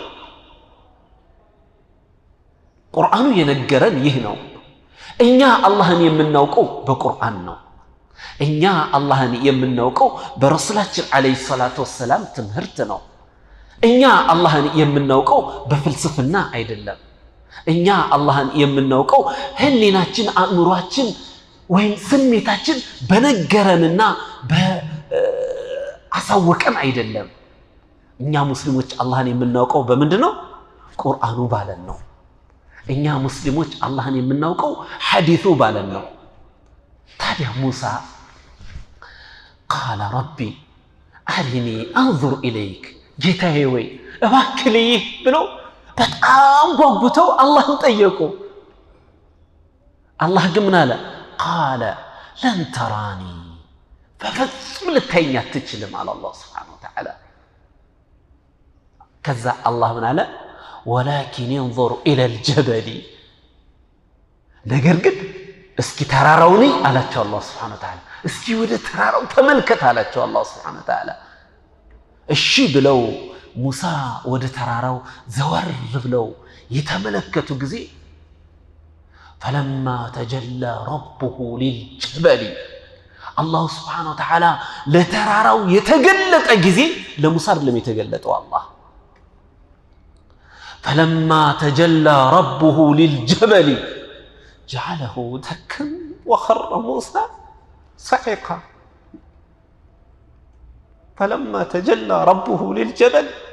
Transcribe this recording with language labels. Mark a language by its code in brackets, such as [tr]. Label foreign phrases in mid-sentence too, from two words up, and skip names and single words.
[am] ቁርአኑ የነገረን ይህ ነው እኛ አላህን የምናውቀው በቁርአን ነው እኛ አላህን የምናውቀው በረሱላችን [ar] عليه الصلاة والسلام [am] ትምህርት ነው እኛ አላህን የምናውቀው በፍልስፍና አይደለም እኛ አላህን የምናውቀው ህሊናችን አእምሮአችን ወይም ስሜታችን በነገረንና በአሳወቀን አይደለም እኛ ሙስሊሞች አላህን የምናውቀው በምንድነው ቁርአኑ ባለን ነው እኛ ሙስሊሞች አላህን የምናውቀው ሐዲሱ ባለን ነው ታዲያ ሙሳ [ar] قال ربي أرني أنظر إليك [am] ጌታዬ ወይ እባክህ ብለው በጣም ጓጉተው አላህን ጠየቁ አላህ ግን ምን አለ [ar] قال لن تراني ففصم [am] ልታየኝ አትችልም አለ አላህ [ar] سبحانه وتعالى [am] ከዛ አላህ ምን አለ [ar] ولكن انظر إلى الجبل [am] ነገር ግን እስኪ ተራራው ነይ አላቸው አላህ [ar] سبحانه وتعالى [am] እስኪ ወደ ተራራው ተመልከት አላቸው አላህ [ar] سبحانه وتعالى [am] እሺ ብለው ሙሳ ወደ ተራራው ዘወር ብለው የተመለከቱ ጊዜ [ar] فلما تجلى ربه للجبل الله سبحانه وتعالى [am] ለተራራው የተገለጠ ጊዜ ለሙሳ አይደለም የተገለጠው አላህ [ar] فلما تجلى ربه للجبل جعله دكا وخر موسى صعقا فلما تجلى ربه للجبل